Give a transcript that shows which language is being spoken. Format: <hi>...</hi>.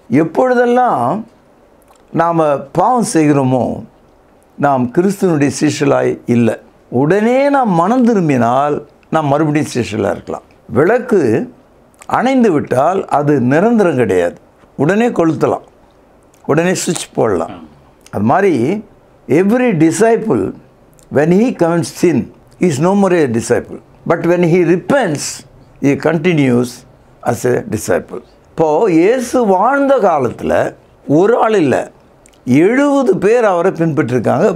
<ta>எப்பொழுதெல்லாம் நாம் பாவம் செய்கிறோமோ நாம் கிறிஸ்துவனுடைய சீஷலாய் இல்லை. உடனே நாம் மனம் திரும்பினால் நாம் மறுபடியும் சீஷலாக இருக்கலாம். விளக்கு அணைந்து விட்டால் அது நிரந்தரம் கிடையாது. உடனே கொளுத்தலாம், உடனே சுவிட்ச் போடலாம். அது மாதிரி</ta> <en>Every disciple when he commits sin he is no more a disciple, but when he repents he continues as a disciple.</en> <ta>இப்போது இயேசு வாழ்ந்த காலத்தில் ஒரு ஆள் இல்லை, 70 பேர் அவரை பின்பற்றிருக்காங்க.</ta>